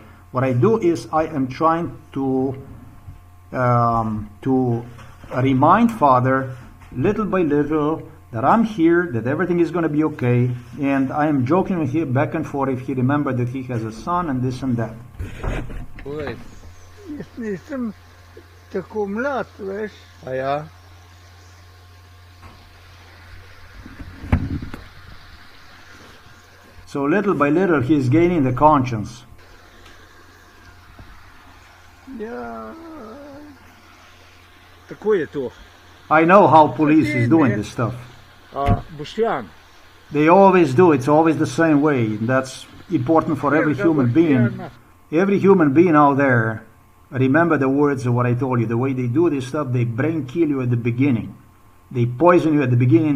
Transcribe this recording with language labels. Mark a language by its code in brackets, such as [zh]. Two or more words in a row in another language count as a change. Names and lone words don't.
[en] What I do is I am trying to remind father little by little that I'm here, that everything is going to be okay, and I am joking with him back and forth if he remembered that he has a son and this and that. [sl] Jaz nisem tako mlad, veš. A ja? [en] So little by little he is gaining the conscience. [sl] Ja, Tako je to. [en] I know how police is doing this stuff. Boštjan, They always do. It's always the same way. That's important for every human being. Every human being out there, remember the words of what I told you. The way they do this stuff, they brain kill you at the beginning. They poison you at the beginning.